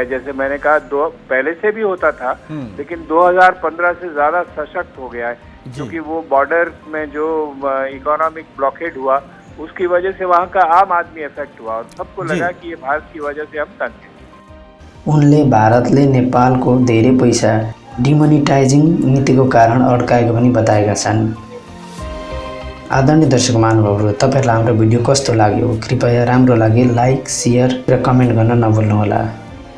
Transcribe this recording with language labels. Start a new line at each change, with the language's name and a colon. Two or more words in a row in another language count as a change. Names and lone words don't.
Hindi: जैसे मैंने कहा पहले से भी होता था लेकिन 2015 से ज़्यादा सशक्त हो गया है क्योंकि वो बॉर्डर में जो
English: economic blockade
Hindi: हुआ उसकी वजह से वहाँ का आम आदमी इफेक्ट हुआ और सबको लगा कि ये भारत की वजह से हम तंग हैं।
Nepali: उनले भारतले नेपालको धेरै पैसा डिमोनिटाइजिङ नीतिको कारण अड्काएको पनि बताएका छन्। आदरणीय दर्शक महानुभावहरू, तपाईहरुलाई हाम्रो भिडियो कस्तो लाग्यो? कृपया राम्रो लागे लाइक, शेयर र कमेन्ट गर्न नभुल्नुहोला।